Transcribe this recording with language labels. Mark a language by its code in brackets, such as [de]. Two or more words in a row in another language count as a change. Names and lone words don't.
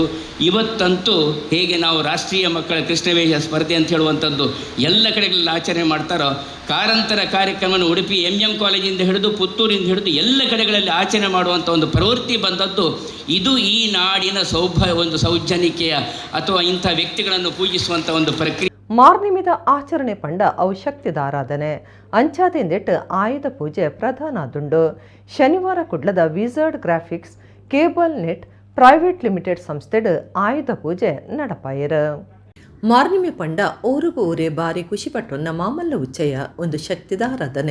[kn] ಇವತ್ತಂತೂ ಹೇಗೆ ನಾವು ರಾಷ್ಟ್ರೀಯ ಮಕ್ಕಳ ಕೃಷ್ಣವೇಷ ಸ್ಪರ್ಧೆ ಅಂತ ಹೇಳುವಂಥದ್ದು ಎಲ್ಲ ಕಡೆಗಳಲ್ಲಿ ಆಚರಣೆ ಮಾಡ್ತಾರೋ, ಕಾರಂತರ ಕಾರ್ಯಕ್ರಮವನ್ನು ಉಡುಪಿ ಎಂ ಕಾಲೇಜಿಂದ ಹಿಡಿದು ಪುತ್ತೂರಿಂದ ಹಿಡಿದು ಎಲ್ಲ ಕಡೆಗಳಲ್ಲಿ ಆಚರಣೆ ಮಾಡುವಂಥ ಒಂದು ಪ್ರವೃತ್ತಿ ಬಂದದ್ದು. ಇದು ಈ ನಾಡಿನ ಒಂದು ಸೌಜನ್ಯಿಕೆಯ ಅಥವಾ ಇಂಥ ವ್ಯಕ್ತಿಗಳನ್ನು ಪೂಜಿಸುವಂಥ ಒಂದು ಪ್ರಕ್ರಿಯೆ. [tcy] ಮಾರ್ನಿಮಿದ ಆಚರಣೆ ಪಂಡ ಔಷಕ್ತಿದ ಆರಾಧನೆ ಅಂಚಾದಿಂದಿಟ್ಟು ಆಯುಧ ಪೂಜೆ ಪ್ರಧಾನ ದುಂಡು. ಶನಿವಾರ ಕುಡ್ಲದ ವಿಸರ್ಡ್ ಗ್ರಾಫಿಕ್ಸ್ ಕೇಬಲ್ ನೆಟ್ ಪ್ರೈವೇಟ್ ಲಿಮಿಟೆಡ್ ಸಂಸ್ಥೆಡ್ ಆಯುಧ ಪೂಜೆ ನಡಪಾಯರು. ಮಾರ್ನಿಮೆ ಪಂಡ ಊರಿಗೂ ಊರೇ ಬಾರಿ ಖುಷಿಪಟ್ಟೊನ್ನ ಮಾಮಲ್ಲ ಉಚ್ಚಯ ಒಂದು ಶಕ್ತಿದ ಆರಾಧನೆ.